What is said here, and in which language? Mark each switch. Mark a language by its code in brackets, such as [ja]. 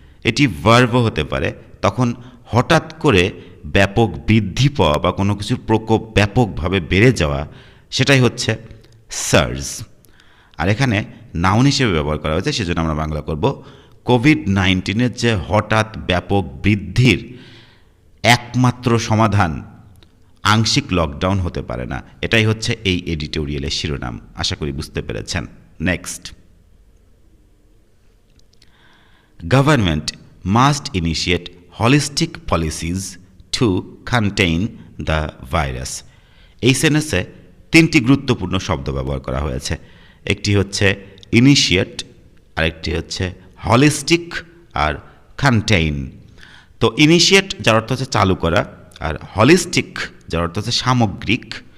[bn] এটি ভার্বও হতে পারে। তখন হঠাৎ করে ব্যাপক বৃদ্ধি পাওয়া বা কোনো কিছুর প্রকোপ ব্যাপকভাবে বেড়ে যাওয়া, সেটাই হচ্ছে সার্জ। আর এখানে নাউন হিসেবে ব্যবহার করা হয়েছে, সেজন্য আমরা বাংলা করব কোভিড-19-এর যে হঠাৎ ব্যাপক বৃদ্ধির একমাত্র সমাধান আংশিক লকডাউন হতে পারে না। এটাই হচ্ছে এই এডিটোরিয়ালের শিরোনাম। আশা করি বুঝতে পেরেছেন। [en] Next, government must initiate holistic policies to contain the virus। [bn] এই সেন্টেন্সে তিনটি গুরুত্বপূর্ণ শব্দ ব্যবহার করা হয়েছে। একটি হচ্ছে ইনিশিয়েট, আরেকটি হচ্ছে হলিস্টিক, আর কন্টেইন। তো ইনিশিয়েট যার অর্থ হচ্ছে চালু করা, আর হলিস্টিক যার অর্থ হচ্ছে সামগ্রিক।